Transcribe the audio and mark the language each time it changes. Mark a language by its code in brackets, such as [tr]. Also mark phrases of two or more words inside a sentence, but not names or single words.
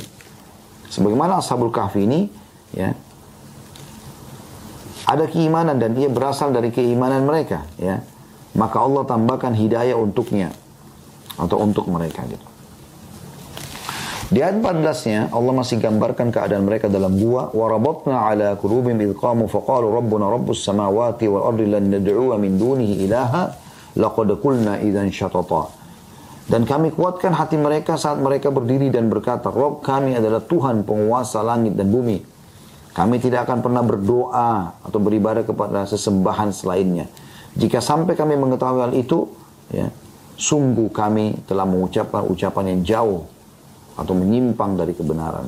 [id] Sebagaimana Ashabul Kahfi ini, ya, ada keimanan dan ia berasal dari keimanan mereka, ya. Maka Allah tambahkan hidayah untuknya atau untuk mereka gitu. Di ayat 14-nya Allah masih gambarkan keadaan mereka dalam gua, [ar] وربطنا على قلوبهم إذ قاموا فقالوا ربنا رب السماوات والأرض لن ندعو من دونه إلها لقد قلنا إذا شططا. [id] Dan kami kuatkan hati mereka saat mereka berdiri dan berkata, Rabb kami adalah Tuhan penguasa langit dan bumi. Kami tidak akan pernah berdoa atau beribadah kepada sesembahan selainnya. Jika sampai kami mengetahui hal itu, ya, sungguh kami telah mengucapkan ucapan yang jauh atau menyimpang dari kebenaran.